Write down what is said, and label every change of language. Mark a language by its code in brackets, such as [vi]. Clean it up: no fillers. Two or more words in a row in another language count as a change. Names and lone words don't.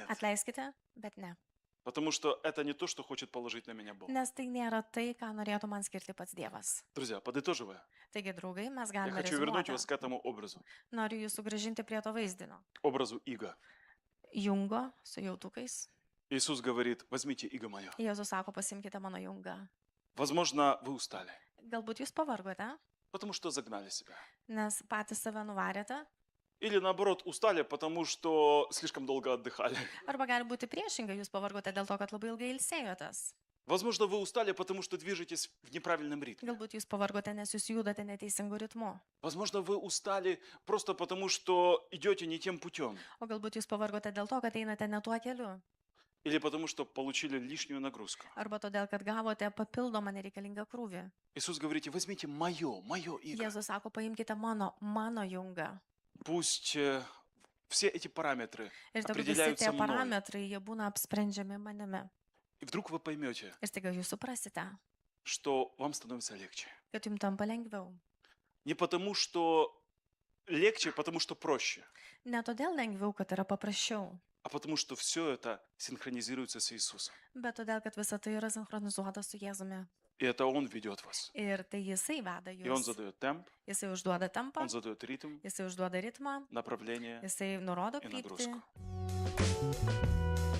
[lt] Atleiskite, bet ne. [ru] Потому что это не то, что хочет положить на меня Бог. [lt] Nes tai nėra tai, ką norėtų man skirti pats Dievas. [ru] Друзья, подытоживая, [lt] Taigi, draugai, mes [ru] я [lt] galime [ru] хочу вернуть [lt] rezumuoti. [ru] вас к этому образу. [lt] Noriu jūs sugrąžinti prie to vaizdinio. [ru] Образу иго. [lt] Jungo su jautukais. [ru] Иисус говорит, возьмите иго мое. [lt] Jėzus sako, pasimkite mano jungą. [ru] Возможно, вы устали, [lt] Galbūt jūs pavargote, [ru] потому что загнали себя. [lt] nes patys save nuvarėte. [ru] Или наоборот, устали, потому что слишком долго отдыхали. [lt] Arba gali būti priešingai, jūs pavargote dėl to, kad labai ilgai ilsėjotės. [ru] Возможно, вы устали, потому что движетесь в неправильном ритме. [lt] Galbūt jūs pavargote, nes jūs judate neteisingu ritmu. [ru] Возможно, вы устали просто потому, что идете не тем путем. [lt] O galbūt jūs pavargote dėl to, kad einate ne tuo keliu. [ru] Или потому, что получили лишнюю нагрузку. [lt] Arba todėl, kad gavote papildomą nereikalingą krūvį. [ru] Иисус говорит, возьмите мое иго. [lt] Jėzus sako, paimkite mano jungą. [ru] Пусть все эти параметры [lt] Ir tegu visi [ru] определяются [lt] tie [ru] мной. [lt] parametrai, jie būna apsprendžiami manimi. [ru] И вдруг вы поймете, [lt] Ir staiga jūs suprasite, [ru] что вам становится легче. [lt] kad jums tampa lengviau. [ru] Не потому, что легче, потому что проще, [lt] Ne todėl lengviau, kad yra paprasčiau, [ru] а потому что все это синхронизируется с Иисусом. [lt] bet todėl, kad visa tai yra sinchronizuota su Jėzumi. [ru] И это Он ведет вас. [lt] Ir tai jisai veda [ru] И Он [lt] jūs. [ru] задает темп, [lt] Jisai užduoda tempą, [ru] Он задает ритм, [lt] jisai užduoda ritmą, [ru] направление [lt] jisai nurodo [ru] и [lt] kryptį [ru] нагрузку.